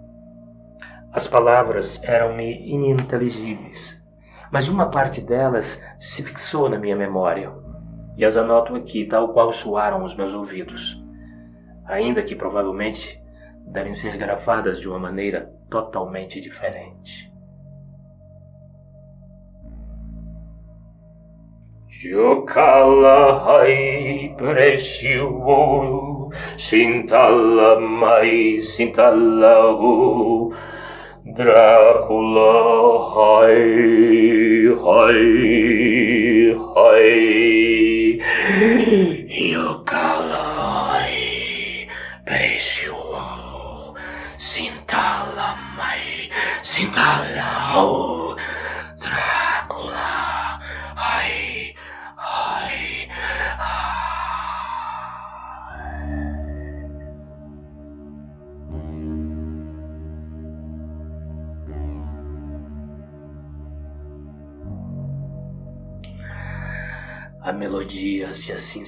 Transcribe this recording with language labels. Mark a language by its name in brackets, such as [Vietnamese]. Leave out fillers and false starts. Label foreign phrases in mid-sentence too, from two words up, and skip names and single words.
[Portuguese] As palavras eram-me ininteligíveis, mas uma parte delas se fixou na minha memória, e as anoto aqui tal qual soaram os meus ouvidos, ainda que provavelmente devem ser grafadas de uma maneira totalmente diferente. Jokala hai presio, sintala mai sintala Drácula hai hoi, hoi, Yokalai, Precio, Sintalamai, Sintalau, Drácula, ai, ai, a melodia, se assim